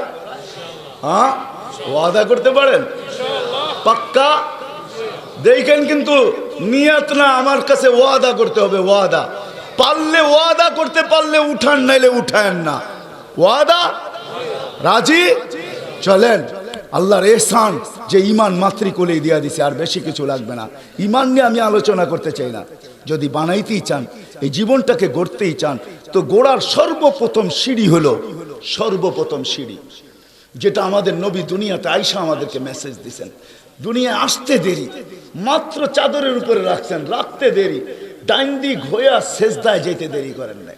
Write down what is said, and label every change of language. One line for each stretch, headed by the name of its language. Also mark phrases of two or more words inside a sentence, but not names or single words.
Bangla: হ্যাঁ, ওয়াদা করতে পারেন? পাক্কা? দেখেন কিন্তু নিয়ত না, আমার কাছে ওয়াদা করতে হবে, ওয়াদা। পারলে ওয়াদা করতে পারলে উঠান, নাইলে উঠায়েন না। ওয়াদা রাজি? চলেন। আল্লাহর এহসান যে ইমান মাতৃকুলেই দিয়া দিছে, আর বেশি কিছু লাগবে না। ইমান নিয়ে আমি আলোচনা করতে চাই না। যদি বানাইতেই চান, এই জীবনটাকে গড়তেই চান, তো গোড়ার সর্বপ্রথম সিঁড়ি হলো, সর্বপ্রথম সিঁড়ি যেটা আমাদের নবী দুনিয়াতে আইসা আমাদেরকে মেসেজ দিছেন। দুনিয়ায় আসতে দেরি, মাত্র চাদরের উপরে রাখছেন, রাখতে দেরি, ডাইন দিক হইয়া সেজদায় যেতে দেরি করেন নাই।